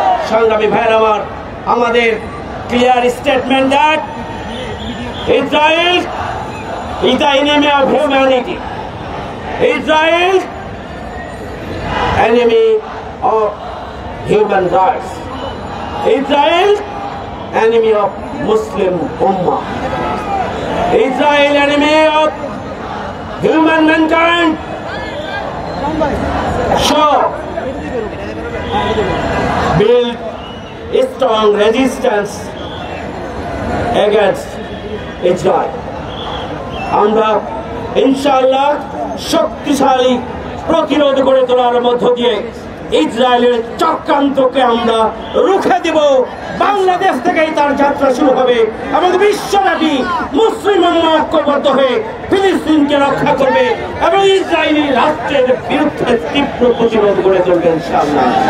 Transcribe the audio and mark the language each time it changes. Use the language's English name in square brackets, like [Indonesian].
[Bangla] সংগ্রামী ভাইয়ের আমার, আমাদের [English] Clear statement that Israel is the enemy of humanity. Israel enemy of human rights. Israel enemy of Muslim Ummah. Israel enemy of human mankind. So build a strong resistance against Israel. [Bangla] আমরা ইনশাআল্লাহ শক্তিশালী প্রতিরোধ গড়ে তোলার মধ্য দিয়ে ইসরায়েলের চক্রান্তকে আমরা রুখে দেব। বাংলাদেশ থেকেই তার যাত্রা শুরু হবে এবং বিশ্বব্যাপী মুসলিম উম্মাহ ঐক্যবদ্ধ হয়ে ফিলিস্তিনকে রক্ষা করবে এবং ইসরায়েলি রাষ্ট্রের বিরুদ্ধে তীব্র প্রতিরোধ গড়ে তুলবে ইনশাআল্লাহ।